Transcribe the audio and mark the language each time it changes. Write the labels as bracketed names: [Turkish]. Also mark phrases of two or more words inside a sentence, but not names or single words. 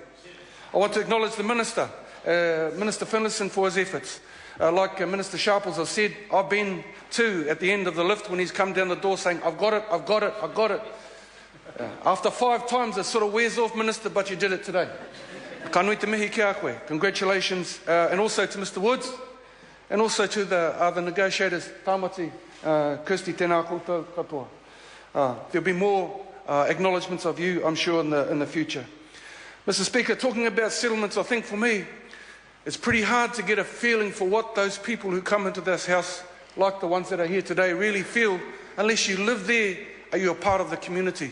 [English] I want to acknowledge the Minister, Minister Finlayson, for his efforts. Like Minister Sharples has said, I've been too at the end of the lift when he's come down the door saying, I've got it. After 5 times it sort of wears off, Minister, but you did it today. [Māori] Ka nui te mihi kia koe. [English] Congratulations, and also to Mr Woods, and also to the negotiators, [Māori] Tāmati, Kirsty, tēnā koutou katoa. [English] There'll be more acknowledgements of you, I'm sure, in the future. Mr Speaker, talking about settlements, I think for me, it's pretty hard to get a feeling for what those people who come into this house, like the ones that are here today, really feel, unless you live there, are you a part of the community.